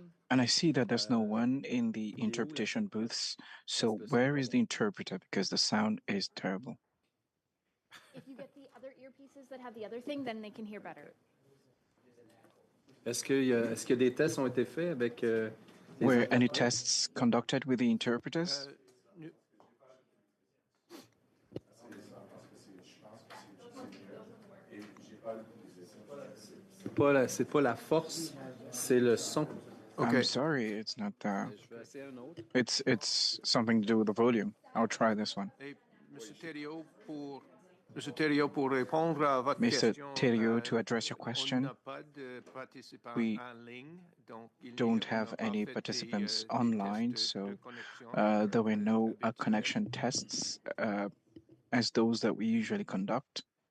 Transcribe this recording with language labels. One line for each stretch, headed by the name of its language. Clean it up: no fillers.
English: And I see that there's no one in the interpretation booths. So where is the interpreter? Because the sound is terrible. If you get the other earpieces that have the other thing, then they can hear better.
French: Est-ce que des tests ont été faits avec
English: Were any tests conducted with the interpreters?
French: C'est pas la force, c'est le son.
English: Okay. I'm sorry, it's not it's something to do with the volume. I'll try this one. Mr. Thériault, to address your question, we don't have any participants online, so there were no connection tests as those that we usually conduct.